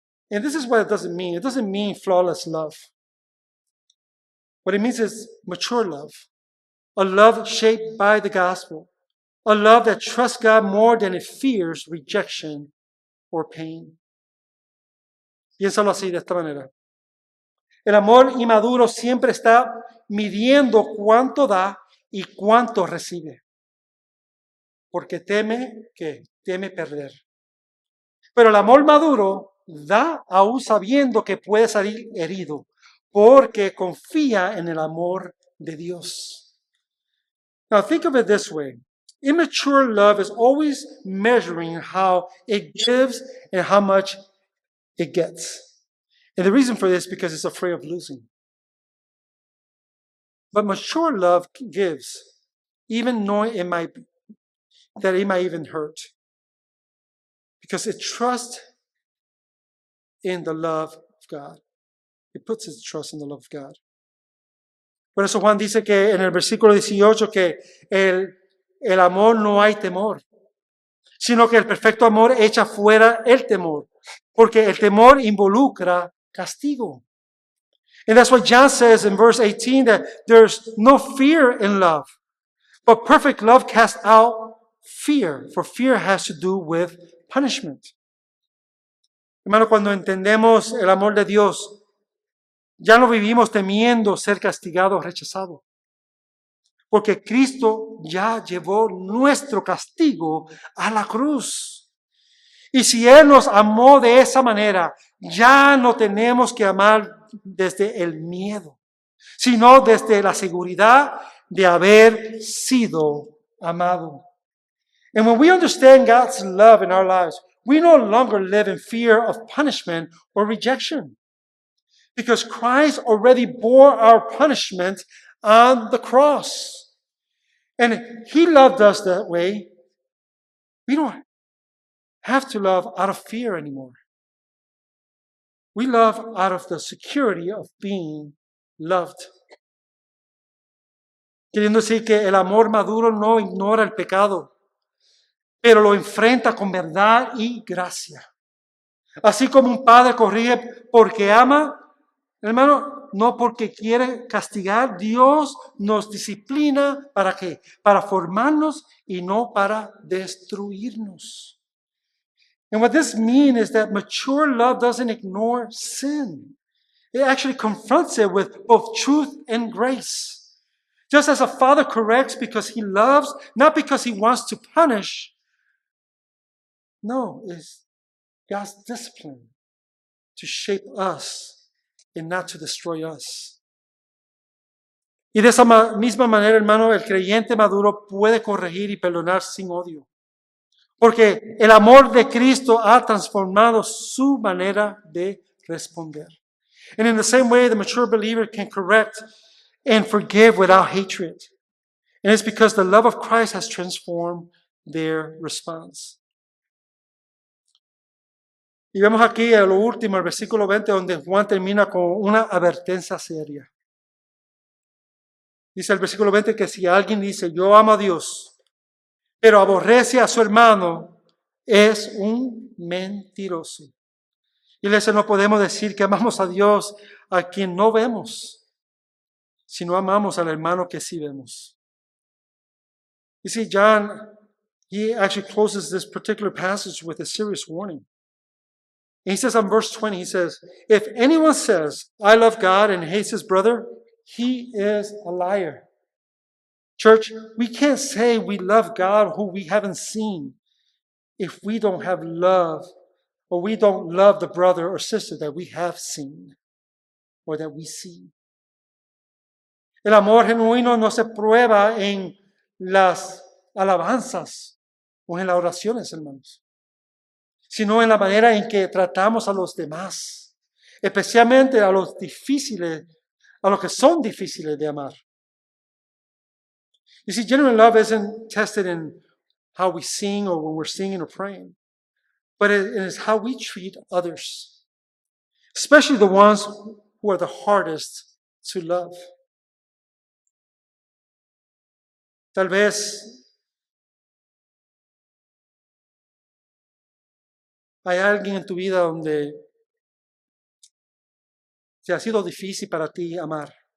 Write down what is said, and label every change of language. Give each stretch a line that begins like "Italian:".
English: And this is what it doesn't mean. It doesn't mean flawless love. What it means is mature love. A love shaped by the gospel. A love that trusts God more than it fears rejection or pain.
Spanish: Piénsalo así, de esta manera. El amor inmaduro siempre está midiendo cuánto da y cuánto recibe. Porque teme perder. Pero el amor maduro da aún sabiendo que puede salir herido, porque confía en el amor de Dios.
English: Now think of it this way. Immature love is always measuring how it gives and how much it gets. And the reason for this is because it's afraid of losing. But mature love gives, even knowing it might even hurt. Because it trusts in the love of God. It puts its trust in the love of God.
Spanish: Por eso Juan dice que en el versículo 18 que el amor no hay temor, sino que el perfecto amor echa fuera el temor, porque el temor involucra castigo.
English: And that's what John says in verse 18, that there's no fear in love, but perfect love casts out fear, for fear has to do with punishment.
Spanish: Hermano, cuando entendemos el amor de Dios, ya no vivimos temiendo ser castigados o rechazados, porque Cristo ya llevó nuestro castigo a la cruz. Y si Él nos amó de esa manera, ya no tenemos que amar desde el miedo, sino desde la seguridad de haber sido amado.
English: And when we understand God's love in our lives, we no longer live in fear of punishment or rejection, because Christ already bore our punishment on the cross. And He loved us that way. We don't have to love out of fear anymore. We love out of the security of being loved.
Spanish: Queriendo decir que el amor maduro no ignora el pecado, pero lo enfrenta con verdad y gracia. Así como un padre corrige porque ama, hermano, no porque quiere castigar. Dios nos disciplina ¿para qué? Para formarnos y no para destruirnos.
English: And what this means is that mature love doesn't ignore sin. It actually confronts it with both truth and grace. Just as a father corrects because he loves, not because he wants to punish. No, it's God's discipline. to shape us and not to destroy us.
Spanish: Y de esa misma manera, hermano, el creyente maduro puede corregir y perdonar sin odio. Porque el amor de Cristo ha transformado su manera de responder.
English: And in the same way, the mature believer can correct and forgive without hatred. And it's because the love of Christ has transformed their response.
Spanish: Y vemos aquí a lo último, el versículo 20, donde Juan termina con una advertencia seria. Dice el versículo 20 que si alguien dice, yo amo a Dios, pero aborrece a su hermano, es un mentiroso. Iglesia, no podemos decir que amamos a Dios a quien no vemos, sino amamos al hermano que sí vemos.
English: You see, John, he actually closes this particular passage with a serious warning. And he says on verse 20, he says, if anyone says, I love God and hates his brother, he is a liar. Church, we can't say we love God who we haven't seen if we don't have love, or we don't love the brother or sister that we have seen or that we see.
Spanish: El amor genuino no se prueba en las alabanzas o en las oraciones, hermanos, sino en la manera en que tratamos a los demás, especialmente a los difíciles, a los que son difíciles de amar.
English: You see, genuine love isn't tested in how we sing or when we're singing or praying, but it is how we treat others, especially the ones who are the hardest to love.
Spanish: Tal vez hay alguien en tu vida donde te ha sido difícil para ti amar.